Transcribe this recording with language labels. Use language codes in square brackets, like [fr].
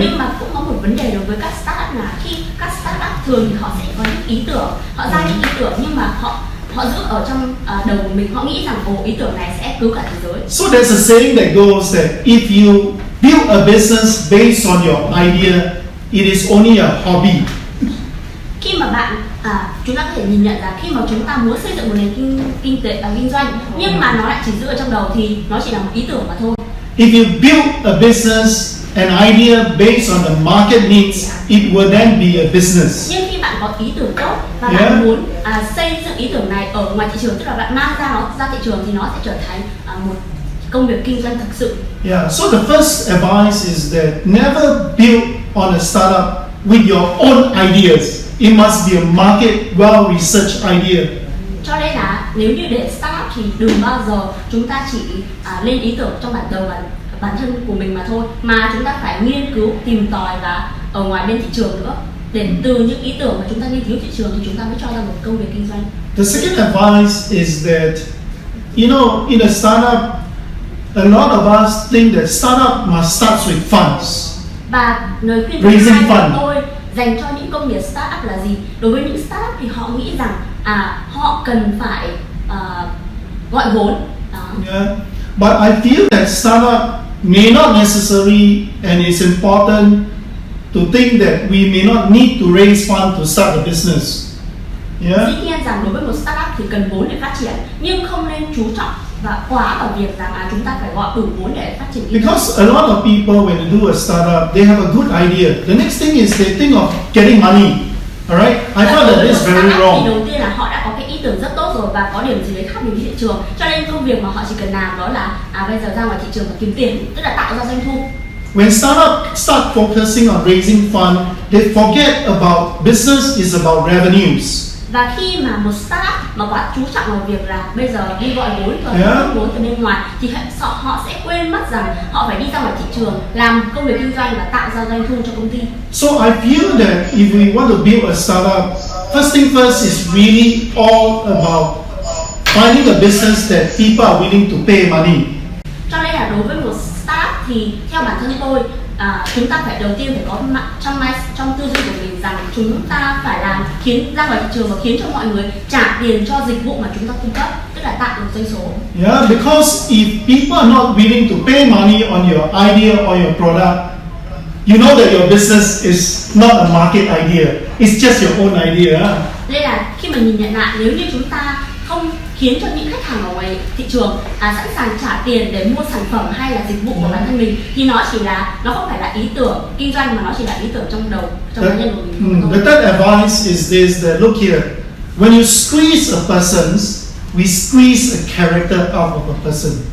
[vi] Nhưng mà cũng có một vấn đề đối với các startup là khi các startup thường thì họ sẽ có những ý tưởng, họ ra những ý tưởng nhưng mà họ giữ ở trong đầu của mình, họ nghĩ rằng ý tưởng này sẽ cứu cả thế giới. [en] So there's a saying that goes that if you build a business based on your idea, it is only a hobby. [vi] Khi mà bạn chúng ta có thể nhìn nhận là khi mà chúng ta muốn xây dựng một nền kinh tế kinh doanh nhưng mà nó lại chỉ giữ ở trong đầu thì nó chỉ là một ý tưởng mà thôi. [en] If you build a business, an idea based on the market needs, it will then be a business. [vi] Nhưng khi bạn có ý tưởng tốt và bạn muốn xây dựng ý tưởng này ở ngoài thị trường, tức là bạn mang ra thị trường thì nó sẽ trở thành một công việc kinh doanh thực sự. [en] Yeah. So the first advice is that never build on a startup with your own ideas. It must be a market well researched idea. [vi] Cho nên là nếu như để startup thì đừng bao giờ chúng ta chỉ lên ý tưởng trong bản đầu và bản thân của mình mà thôi, mà chúng ta phải nghiên cứu, tìm tòi và ở ngoài bên thị trường nữa. Để từ những ý tưởng mà chúng ta nghiên cứu thị trường thì chúng ta mới cho ra một công việc kinh doanh. [en] The second advice is that, in a startup, a lot of us think that startup must start with funds. [vi] Và lời khuyên thứ hai của tôi dành cho những công nghiệp startup là gì? Đối với những startup thì họ nghĩ rằng họ cần phải gọi vốn. Yeah. [en] But I feel that startup may not necessarily, and it's important to think that we may not need to raise funds to start a business. Yeah. [vi] Dĩ nhiên rằng đối với một startup thì cần vốn để phát triển, nhưng không nên chú trọng và quá vào việc rằng chúng ta phải gọi đủ vốn để phát triển. [en] Because a lot of people, when they do a startup, they have a good idea. The next thing is they think of getting money. Alright? I thought that is very wrong. [vi] Thì đầu tiên là họ đã có cái ý tưởng rất tốt rồi và có điểm gì đấy khác biệt với thị trường, cho nên công việc mà họ chỉ cần làm đó là bây giờ ra ngoài thị trường và kiếm tiền, tức là tạo ra doanh thu. [en] When startups start focusing on raising fund, they forget about business is about revenues. [vi] Và khi mà một startup mà quá chú trọng vào việc là bây giờ đi gọi vốn và rút vốn từ bên ngoài thì họ sẽ quên mất rằng họ phải đi ra ngoài thị trường làm công việc kinh doanh và tạo ra doanh thu cho công ty. [en] So I feel that if we want to build a startup, first thing first is really all about finding a business that people are willing to pay money. [vi] Cho nên là đối với một startup thì theo bản thân tôi, chúng ta phải đầu tiên phải có trong tư duy của mình rằng chúng ta phải làm khiến ra ngoài thị trường và khiến cho mọi người trả tiền cho dịch vụ mà chúng ta cung cấp, tức là tạo được doanh số. [en] Yeah, because if people are not willing to pay money on your idea or your product, you know that your business is not a market idea. It's just your own idea. [vi] Nên là khi mà nhìn nhận lại, nếu như chúng ta không khiến cho những khách hàng ở ngoài thị trường sẵn sàng trả tiền để mua sản phẩm hay là dịch vụ của bản thân mình, thì nó không phải là ý tưởng kinh doanh mà nó chỉ là ý tưởng trong cá nhân của mình. [en] The third advice is this: that look here, when you squeeze a person, we squeeze a character out of a person.